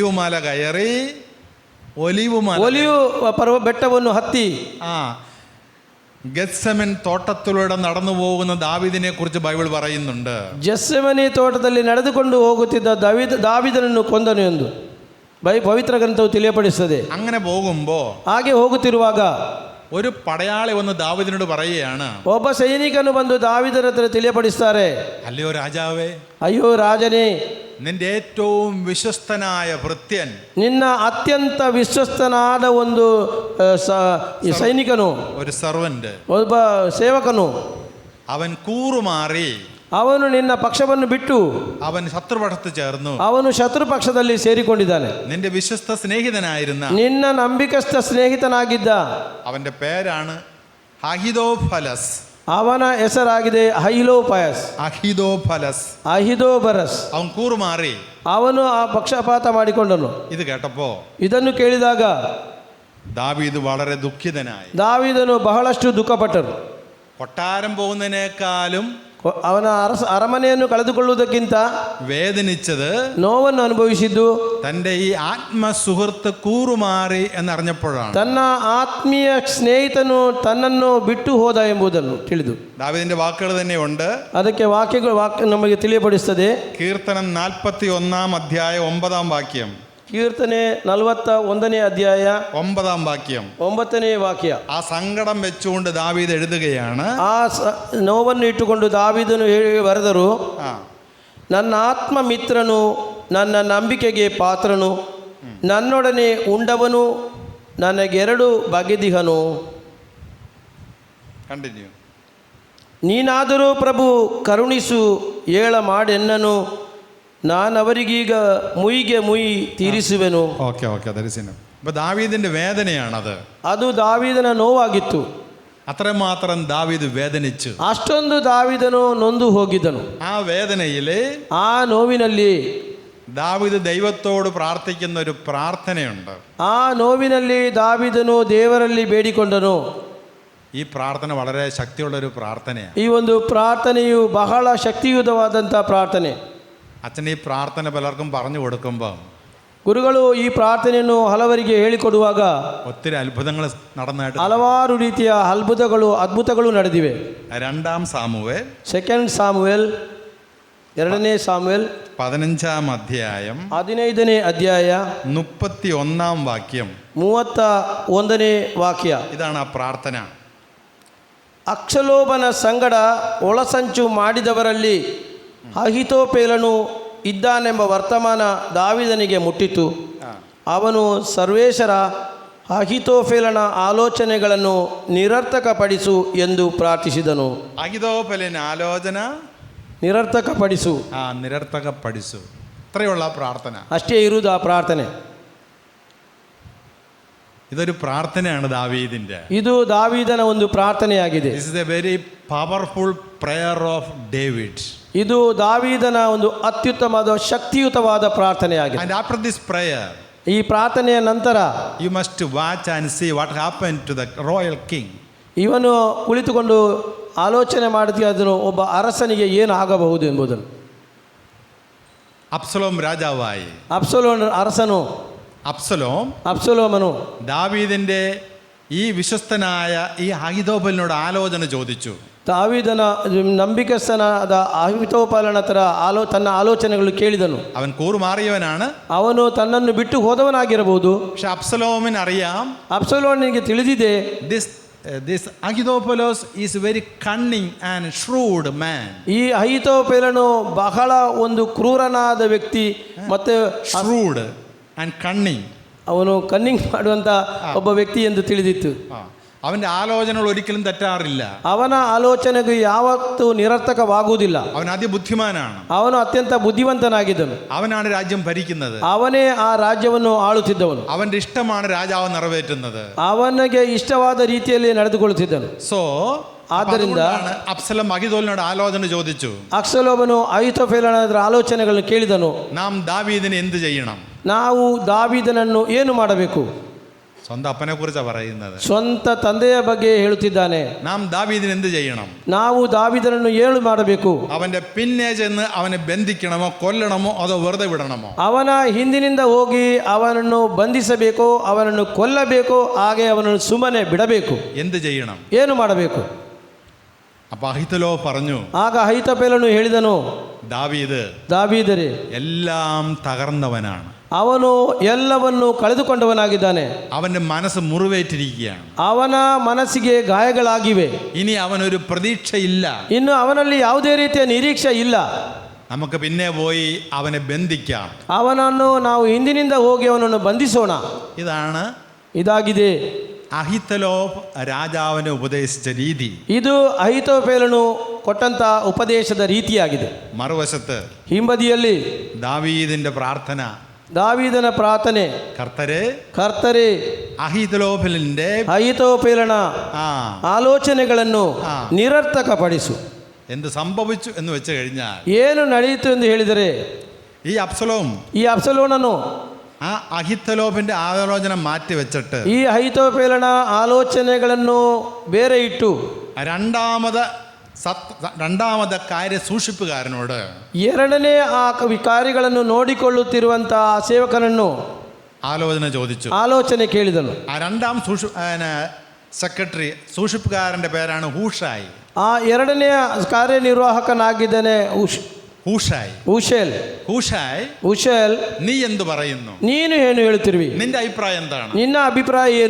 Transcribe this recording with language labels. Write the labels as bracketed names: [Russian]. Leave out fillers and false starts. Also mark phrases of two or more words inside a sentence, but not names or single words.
[Malayalam] ഒലിവുമല കയറി ഒലിവ് മല. [Kannada] ಒಲಿಯು ಬೆಟ್ಟವನ್ನು ಹತ್ತಿ [Malayalam] ആ ഗെത്സമൻ തോട്ടത്തിലൂടെ നടന്നു പോകുന്ന ദാവീദിനെ കുറിച്ച് ബൈബിൾ പറയുന്നുണ്ട്. [Kannada] ಗೆತ್ಸೆಮನೆ ತೋಟದಲ್ಲಿ ನಡೆದುಕೊಂಡು ಹೋಗುತ್ತಿದ್ದ ದಾವೀದನನ್ನು ಕೊಂದನು ಎಂದು ಪವಿತ್ರ ಗ್ರಂಥವು ತಿಳಿಯಪಡಿಸುತ್ತದೆ. [Malayalam] അങ്ങനെ പോകുമ്പോ [Kannada] ಹಾಗೆ ಹೋಗುತ್ತಿರುವಾಗ [Malayalam] ഒരു പടയാളി വന്ന് ദാവീദിനോട് പറയുകയാണ്, [Kannada] ಒಬ್ಬ ಸೈನಿಕನು ಬಂದು ದಾವೀದನ ಹತ್ರ ತಿಳಿಯಪಡಿಸ್ತಾರೆ, [Malayalam] അല്ലയോ രാജാവേ, [Kannada] ಅಯ್ಯೋ ರಾಜನೇ, [Malayalam] നിന്റെ ഏറ്റവും വിശ്വസ്തനായ ഭൃത്യൻ, [Kannada] ನಿನ್ನ ಅತ್ಯಂತ ವಿಶ್ವಸ್ತನಾದ ಒಂದು ಸೈನಿಕನು, [Malayalam] ഒരു സർവന്റ്, [Kannada] ಒಬ್ಬ ಸೇವಕನು, [Malayalam] അവൻ കൂറുമാറി [Kannada] ಅವನು ನಿನ್ನ ಪಕ್ಷವನ್ನು ಬಿಟ್ಟು [Malayalam] അവൻ ശത്രുപക്ഷത്ത് ചേർന്നു. [Kannada] ಅವನು ಶತ್ರು ಪಕ್ಷದಲ್ಲಿ ಸೇರಿಕೊಂಡಿದ್ದಾನೆ. [Malayalam] നിന്റെ വിശ്വസ്ത സ്നേഹിതനായിരുന്ന [Kannada] ನಿನ್ನ ನಂಬಿಕಸ್ಥ ಸ್ನೇಹಿತನಾಗಿದ್ದ [Malayalam] അവന്റെ പേരാണ് അഹിതോഫലസ്. [Kannada] ಅವನ ಹೆಸರಾಗಿದೆ ಅಹಿಲೋಪಯಸ್, [Malayalam] അഹിതോഫലസ്. [Kannada] ಅಹಿದೋಬರಸ್. [Malayalam] അവൻ കൂറുമാറി. [Kannada] ಅವನು ಆ ಪಕ್ಷಪಾತ ಮಾಡಿಕೊಂಡನು. [Malayalam] ഇത് കേട്ടപ്പോ [Kannada] ಇದನ್ನು ಕೇಳಿದಾಗ [Malayalam] ദാവീദ് വളരെ ദുഃഖിതനായി. [Kannada] ದಾವೀದನು ಬಹಳಷ್ಟು ದುಃಖಪಟ್ಟನು. [Malayalam] കൊട്ടാരം പോകുന്നതിനേക്കാളും [Kannada] ಅವನ ಅರಮನೆಯನ್ನು ಕಳೆದುಕೊಳ್ಳುವುದಕ್ಕಿಂತ [Malayalam] വേദനിച്ചത് [Kannada] ನೋವನ್ನು ಅನುಭವಿಸಿದ್ದು [Malayalam] തന്റെ ഈ ആത്മസുഹൃത്ത് കൂറുമാറി എന്നറിഞ്ഞപ്പോഴാണ്. [Kannada] ತನ್ನ ಆತ್ಮೀಯ ಸ್ನೇಹಿತನು ತನ್ನನ್ನು ಬಿಟ್ಟು ಹೋದ ಎಂಬುದನ್ನು ತಿಳಿದು. [Malayalam] ദാവീദിന്റെ വാക്കുകൾ തന്നെയുണ്ട്. [Kannada] ಅದಕ್ಕೆ ವಾಕ್ಯ ನಮಗೆ ತಿಳಿಯಪಡಿಸುತ್ತದೆ. [Malayalam] കീർത്തനം 41 അധ്യായം 9 വാക്യം. [Kannada] ಕೀರ್ತನೆ 41 ಅಧ್ಯಾಯ [Malayalam] 9 ವಾಕ್യം. [Kannada] 9ನೇ ವಾಕ್ಯ. [Malayalam] ആ സങ്കടം വെച്ചുകൊണ്ട് ദാവീദ് എഴുതുകയാണ്. [Kannada] ಆ ನೋವನ್ನು ಇಟ್ಟುಕೊಂಡು ದಾವೀದನು ಬರೆದರು, ನನ್ನ ಆತ್ಮ ಮಿತ್ರನು, ನನ್ನ ನಂಬಿಕೆಗೆ ಪಾತ್ರನು, ನನ್ನೊಡನೆ ಉಂಡವನು, ನನಗೆರಡು ಬಗೆದಿಹನು. ಕಂಟಿನ್ಯೂ. ನೀನಾದರೂ ಪ್ರಭು ಕರುಣಿಸು, ಏಳ ಮಾಡೆನ್ನನು, ನಾನವರಿಗೀಗ ಮುಯಿಗೆ ಮುಯಿ ತೀರಿಸುವೆನು. [Malayalam] ഓക്കെ അപ്പൊ ദാവീദിന്റെ വേദനയാണത്. [Kannada] ಅದು ದಾವೀದನ ನೋವಾಗಿತ್ತು. [Malayalam] അത്രമാത്രം ദാവീദ് വേദനിച്ചു. [Kannada] ಅಷ್ಟೊಂದು ದಾವೀದನು ನೊಂದು ಹೋಗಿದ್ದನು. [Malayalam] ആ വേദനയില് [Kannada] ಆ ನೋವಿನಲ್ಲಿ [Malayalam] ദാവീദ് ദൈവത്തോട് പ്രാർത്ഥിക്കുന്ന ഒരു പ്രാർത്ഥനയുണ്ട്. [Kannada] ಆ ನೋವಿನಲ್ಲಿ ದಾವೀದನು ದೇವರಲ್ಲಿ ಬೇಡಿಕೊಂಡನು. [Malayalam] ഈ പ്രാർത്ഥന വളരെ ശക്തിയുള്ള ഒരു പ്രാർത്ഥനയാണ്. [Kannada] ಈ ಒಂದು ಪ್ರಾರ್ಥನೆಯು ಬಹಳ ಶಕ್ತಿಯುತವಾದಂಥ ಪ್ರಾರ್ಥನೆ. [Malayalam] അച്ഛൻ ഈ പ്രാർത്ഥന പലർക്കും പറഞ്ഞു കൊടുക്കുമ്പോൾ [Kannada] ಗುರುಗಳು ಈ ಪ್ರಾರ್ಥನೆಯನ್ನು ಹಲವರಿಗೆ ಹೇಳಿಕೊಡುವಾಗ [Malayalam] ഒത്തിരി അത്ഭുതങ്ങൾ നടന്നായിട്ട് [Kannada] ಹಲವಾರು ರೀತಿಯ ಅದ್ಭುತಗಳು ನಡೆದಿವೆ. [Malayalam] 2 സാമുവേൽ, [Kannada] ಸೆಕೆಂಡ್ ಸಾಮುವೇಲ್, 2ನೇ ಸಾಮುವೇಲ್ [Malayalam] 15 അധ്യായം [Kannada] 15ನೇ ಅಧ್ಯಾಯ [Malayalam] 31 വാക്യം. [Kannada] 31ನೇ ವಾಕ್ಯ. [Malayalam] ഇതാണ് ആ പ്രാർത്ഥന. [Kannada] ಅಕ್ಷಲೋಭನ ಸಂಗಡ ಒಳಸಂಚು ಮಾಡಿದವರಲ್ಲಿ ಅಹಿತೋಪೇಲನು ಇದ್ದಾನೆಂಬ ವರ್ತಮಾನ ದಾವೀದನಿಗೆ ಮುಟ್ಟಿತು. ಅವನು ಸರ್ವೇಶ್ವರ, ಅಹಿತೋಫೇಲನ ಆಲೋಚನೆಗಳನ್ನು ನಿರರ್ಥಕಪಡಿಸು ಎಂದು ಪ್ರಾರ್ಥಿಸಿದನು. [Malayalam] അഹിതോഫലിന് ആലോചന [Kannada] ನಿರರ್ಥಕಪಡಿಸು. [Malayalam] നിരർത്ഥകപ്പടിച്ചു. ഇത്രയുള്ള പ്രാർത്ഥന. [Kannada] ಅಷ್ಟೇ ಇರುವುದು ಆ ಪ್ರಾರ್ಥನೆ. [Malayalam] ഇതൊരു പ്രാർത്ഥനയാണ് ദാവീദിന്റെ. [Kannada] ಇದು ದಾವೀದನ ಒಂದು ಪ್ರಾರ್ಥನೆಯಾಗಿದೆ. [English] This is a very powerful prayer of David. [Kannada] ಇದು ದಾವೀದನ ಒಂದು ಅತ್ಯುತ್ತಮವಾದ ಶಕ್ತಿಯುತವಾದ ಪ್ರಾರ್ಥನೆಯಾಗಿದೆ. [English] And after this prayer, [Kannada] ಈ ಪ್ರಾರ್ಥನೆಯ ನಂತರ [English] you must watch and see what happened to the royal king. [Kannada] ಇವನು ಕುಳಿತುಕೊಂಡು ಆಲೋಚನೆ ಮಾಡುತ್ತಿದ್ದನು, ಒಬ್ಬ ಅರಸನಿಗೆ ಏನು ಆಗಬಹುದು ಎಂಬುದನ್ನು. [Malayalam] അബ്സലോം രാജാവായി. [Kannada] ಅಬ್ಸಲೋಮನು [Malayalam] ദാവീദിന്റെ ഈ വിശ്വസ്തനായ ഈ അഹിതോഫലിനോട് ആലോചന ചോദിച്ചു. [Kannada] ದಾವೀದನ ನಂಬಿಕಸ್ಥನಾದ ಅಹಿತೋಫಲನ ಹತ್ರ ತನ್ನ ಆಲೋಚನೆಗಳು ಕೇಳಿದನು. [Malayalam] അവൻ കൂറുമാറിയവനാണ്. [Kannada] ಅವನು ತನ್ನನ್ನು ಬಿಟ್ಟು ಹೋದವನಾಗಿರಬಹುದು. [Malayalam] പക്ഷെ അബ്സലോമിന് അറിയാം, [Kannada] ಅಬ್ಸಲೋಮನಿಗೆ ತಿಳಿದಿದೆ, [English] this Ahithophel is very cunning and shrewd man. [Kannada] ಈ ಅಹಿತೋಫಲನು ಬಹಳ ಒಂದು ಕ್ರೂರನಾದ ವ್ಯಕ್ತಿ ಮತ್ತೆ [English] shrewd and cunning. [Kannada] ಅವನು ಕನ್ನಿಂಗ್ ಮಾಡುವಂತ ಒಬ್ಬ ವ್ಯಕ್ತಿ ಎಂದು ತಿಳಿದಿತ್ತು. [Malayalam] അവന്റെ ആലോചനകൾ ഒരിക്കലും തെറ്റാറില്ല. [Kannada] ಅವನ ಆಲೋಚನೆಗೆ ಯಾವತ್ತೂ ನಿರರ್ಥಕವಾಗುವುದಿಲ್ಲ. [Malayalam] അവൻ അതിബുദ്ധിമാനാണ്. [Kannada] ಅವನು ಅತ್ಯಂತ ಬುದ್ಧಿವಂತನಾಗಿದ್ದನು. [Malayalam] അവനാണ് രാജ്യം ഭരിക്കുന്നത്. [Kannada] ಅವನೇ ಆ ರಾಜ್ಯವನ್ನು ಆಳುತ್ತಿದ್ದವನು. [Malayalam] അവന്റെ ഇഷ്ടമാണ് രാജാവ് നിറവേറ്റുന്നത്. [Kannada] ಅವನಿಗೆ ಇಷ್ಟವಾದ ರೀತಿಯಲ್ಲಿ ನಡೆದುಕೊಳ್ಳುತ್ತಿದ್ದನು. ಆದ್ದರಿಂದ [Malayalam] അബ്സലോം അഹിതോഫലിനോട് ആലോചന ചോദിച്ചു. [Kannada] ಅಬ್ಸಲೋಮನು ಅಹಿತೋಫೆಲನ ಆಲೋಚನೆಗಳನ್ನು ಕೇಳಿದನು. [Malayalam] നാം ദാവീദിനെ എന്ത് ചെയ്യണം? [Kannada] ನಾವು ದಾವೀದನನ್ನು ಏನು ಮಾಡಬೇಕು? [Malayalam] സ്വന്തം അപ്പനെ കുറിച്ചാണ് പറയുന്നത്. [Kannada] ಸ್ವಂತ ತಂದೆಯ ಬಗ್ಗೆ ಹೇಳುತ್ತಿದ್ದಾನೆ. [Malayalam] നാം ദാവീദിന് എന്ത് ചെയ്യണം? [Kannada] ನಾವು ದಾವೀದನನ್ನು ಏಳು ಮಾಡಬೇಕು? [Malayalam] അവന്റെ പിന്നെ ചെന്ന് അവനെ ബന്ധിക്കണമോ, കൊല്ലണമോ, അതോ വെറുതെ വിടണമോ? [Kannada] ಅವನ ಹಿಂದಿನಿಂದ ಹೋಗಿ ಅವನನ್ನು ಬಂಧಿಸಬೇಕು, ಅವನನ್ನು ಕೊಲ್ಲಬೇಕು, ಹಾಗೆ ಅವನನ್ನು ಸುಮ್ಮನೆ ಬಿಡಬೇಕು? [Malayalam] എന്ത് ചെയ്യണം? [Kannada] ಏನು ಮಾಡಬೇಕು? [Malayalam] അപ്പൊ അഹിത്തലോ പറഞ്ഞു, [Kannada] ಆಗ ಅಹೀತೋಫೆಲನು ಹೇಳಿದನು, ದಾವೀದರೇ, [Malayalam] എല്ലാം തകർന്നവനാണ്, [Kannada] ಅವನು ಎಲ್ಲವನ್ನು ಕಳೆದುಕೊಂಡವನಾಗಿದ್ದಾನೆ, [Malayalam] അവന്റെ മനസ്സ് മുറിവേറ്റിരിക്കുകയാണ്, [Kannada] ಅವನ ಮನಸ್ಸಿಗೆ ಗಾಯಗಳಾಗಿವೆ, [Malayalam] ഇനി അവനൊരു പ്രതീക്ഷയില്ല, [Kannada] ಇನ್ನು ಅವನಲ್ಲಿ ಯಾವುದೇ ರೀತಿಯ ನಿರೀಕ್ಷೆ ಇಲ್ಲ. [Malayalam] നമുക്ക് പിന്നെ പോയി അവനെ ബന്ധിക്കാം, [Kannada] ಅವನನ್ನು ನಾವು ಹಿಂದಿನಿಂದ ಹೋಗಿ ಅವನನ್ನು ಬಂಧಿಸೋಣ. ഇതാಗಿದೆ ಅಹಿತೋಫೆಲನು [Malayalam] രാജാവിനെ ഉപദേശിച്ച രീതി. [Kannada] ಇದು ಅಹಿತೋಫೆಲನು ಕೊಟ್ಟಂತ ಉಪದೇಶದ ರೀತಿಯಾಗಿದೆ. [Malayalam] മറുവശത്ത് [Kannada] ಹಿಂಬದಿಯಲ್ಲಿ [Malayalam] ദാവീദിന്റെ പ്രാർത്ഥന, [Kannada] ದಾವೀದನ ಪ್ರಾರ್ಥನೆ, ಕರ್ತರೇ ಅಹಿತೋಫೆಲನ ಆಲೋಚನೆಗಳನ್ನು ನಿರರ್ಥಕಪಡಿಸು. [Malayalam] എന്ത് സംഭവിച്ചു എന്ന് വെച്ച് കഴിഞ്ഞാൽ, [Kannada] ಏನು ನಡೆಯಿತು ಎಂದು ಹೇಳಿದರೆ, [Malayalam] ഈ [Kannada] ಅಬ್ಸಲೋಮನು [Malayalam] ആ അഹിത്തലോഫിന്റെ ആലോചന മാറ്റി വെച്ചിട്ട് [Kannada] ಈ ಅಹಿತೋಫೆಲನ ಆಲೋಚನೆಗಳನ್ನು ಬೇರೆ ಇಟ್ಟು [Malayalam] രണ്ടാമത് കാര്യ സൂക്ഷിപ്പുകാരനോട്, [Kannada] ಎರಡನೇ ಆ ಕಾರ್ಯಗಳನ್ನು ನೋಡಿಕೊಳ್ಳುತ್ತಿರುವಂತಹ ಆ ಸೇವಕನನ್ನು ಆಲೋಚನೆ ಕೇಳಿದನು. [Malayalam] ആ രണ്ടാം സെക്രട്ടറി സൂക്ഷിപ്പുകാരന്റെ പേരാണ് ഹൂഷായി. [Kannada] ಆ ಎರಡನೆಯ ಕಾರ್ಯನಿರ್ವಾಹಕನಾಗಿದ್ದಾನೆ ಊಷೇಲ್. [Malayalam] നീ എന്ത് പറയുന്നു? [Kannada] ನೀನು ಏನು ಹೇಳುತ್ತಿರುವಿ? [Malayalam] നിന്റെ അഭിപ്രായം എന്താണ്? [Kannada] ನಿನ್ನ ಅಭಿಪ್ರಾಯ ಏನು?